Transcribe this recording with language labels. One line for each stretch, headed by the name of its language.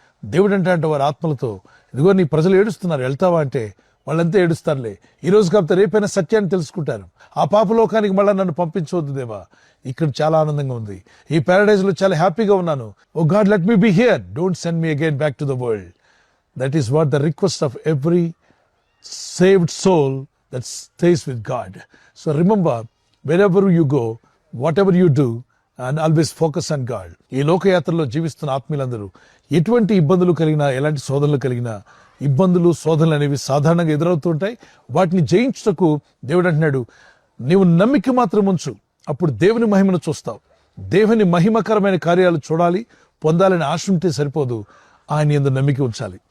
Telugu: దేవుడు అంటే వారి ఆత్మలతో, ఇదిగో నీ ప్రజలు ఏడుస్తున్నారు, వెళ్తావా అంటే వాళ్ళంతా ఏడుస్తారులే, ఈ రోజు కాకపోతే రేపైనా సత్యాన్ని తెలుసుకుంటారు, ఆ పాపలోకానికి మళ్ళీ నన్ను పంపించవద్దు దేవా, ఇక్కడ చాలా ఆనందంగా ఉంది, ఈ ప్యారడైజ్ లో చాలా హ్యాపీగా ఉన్నాను,
English: Oh God let me be here, don't send me again back to the world. That is what the request of every saved soul that stays with God. So remember, wherever you go, whatever you do, and always focus on God.
Telugu: ఈ లోకయాత్రలో జీవిస్తున్న ఆత్మీయులందరూ ఎటువంటి ఇబ్బందులు కలిగినా, ఎలాంటి శోధనలు కలిగినా, ఇబ్బందులు శోధనలు అనేవి సాధారణంగా ఎదురవుతుంటాయి. వాటిని జయించుటకు దేవుడు అంటున్నాడు, నీవు నమ్మిక మాత్రం ఉంచు, అప్పుడు దేవుని మహిమను చూస్తావు. దేవుని మహిమకరమైన కార్యాలు చూడాలి, పొందాలని ఆశ ఉంటే సరిపోదు, ఆయన యందు నమ్మిక ఉంచాలి.